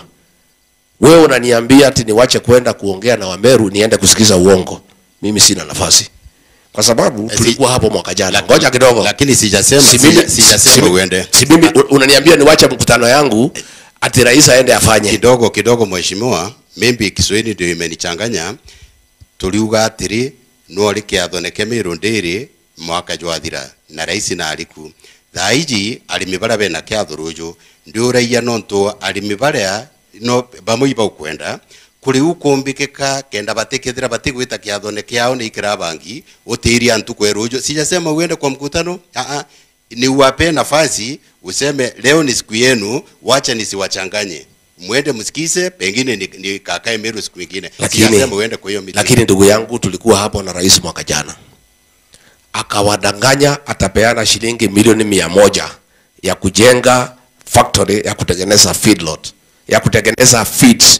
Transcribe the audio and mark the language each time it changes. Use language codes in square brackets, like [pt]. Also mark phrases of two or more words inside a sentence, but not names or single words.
[sw] Wewe unaniambia ati niwache kwenda kuongea na Wameru niende kusikiza uongo. Mimi sina nafasi. Kwa sababu tulikuwa hapo mwaka jana. Ngoja kidogo. Lakini sijasema uende. Si mimi unaniambia niwache mkutano yangu ati rais aende afanye. Kidogo mheshimiwa, mimi Kiswahili ndio imenichanganya. [mer] Tuliuga atiri no likiathoneke Meru ndiri mwaka jwathira na rais na aliku. Thaiji alimibara bena kiathurujo ndio raia nonto alimibara no bamuiba ukwenda kuri ukumbikika kenda batekethira batigwita kiathoneke yao ni ikirabangi utiri antu kwerujo. [sw] Sijasema uende kwa mkutano, ni uwape nafasi useme leo ni siku yenu, wacha nisiwachanganye. Mwende msikize, pengine ni kakae Meru siku nyingine. Sijasema uende kwa hiyo meeting. Lakini ndugu yangu, tulikuwa hapo na rais mwaka jana. Akawadanganya atapeana shilingi milioni 100 ya kujenga factory ya kutengeneza feedlot, ya kutengeneza feeds.